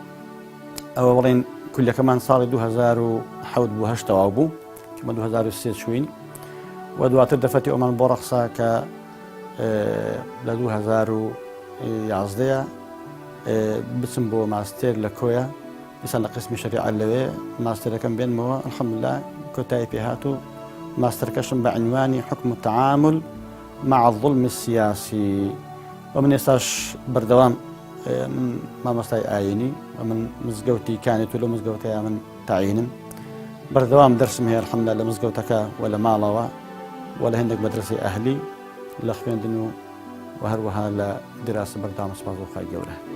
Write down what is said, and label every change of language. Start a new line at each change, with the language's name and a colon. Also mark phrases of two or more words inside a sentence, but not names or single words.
Central Kurdish: ئەوە بڵێن کولیەکەمان ساڵی 2007 بوو هەشت تەواو بوو کە مە 2023 چوین و دواتر دەرفەتی ئەومان بۆ ڕەخسا کە لە 2011 بچم بۆ ماستێر لە کۆیە ئێستا لە قسمی شەریعە لەوێ ماستێرەکەم بێنمەوە الحەمدولله کۆتایی پێهات و ماستەرکەشم بە عنوانی
Arabic: حکم التعامل مع الظلم السیاسی
Central Kurdish: و من ئێستاش بەردەوام من مامۆستای ئاینی و من مزگەوتی کانێت و لە مزگەوتەیە من تعینم بەردەوام دەرسم هەیە الحەمدولله لە مزگەوتەکە و لە ماڵەوە و لە هەندێک مەدرسەی ئەهلی لە خوێندن و هەروەها لە دراسە بەردەوام سپاس بۆ خوای گەورە